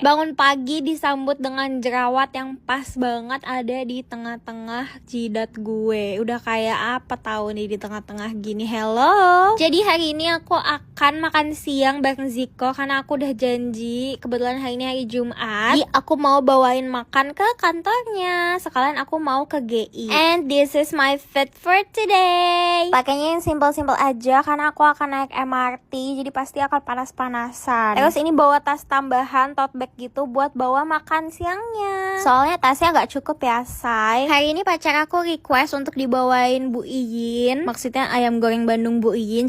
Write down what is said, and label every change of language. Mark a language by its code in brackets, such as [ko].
[id] Bangun pagi disambut dengan jerawat yang pas banget ada di tengah-tengah jidat gue. Udah kayak apa tahu nih di tengah-tengah gini. Hello. Jadi hari ini aku akan makan siang bareng Ziko karena aku udah janji. Kebetulan hari ini hari Jumat. Jadi aku mau bawain makan ke kantornya. Sekalian aku mau ke GI. [en] And this is my fit for today. [id] Pakainya yang simple-simple aja karena aku akan naik MRT, jadi pasti akan panas-panasan. Terus ini bawa tas tambahan, tote bag gitu buat bawa makan siangnya. Soalnya tasnya nggak cukup ya, say. Hari ini pacar aku request untuk dibawain Bu Iyin, maksudnya ayam goreng Bandung Bu Iyin.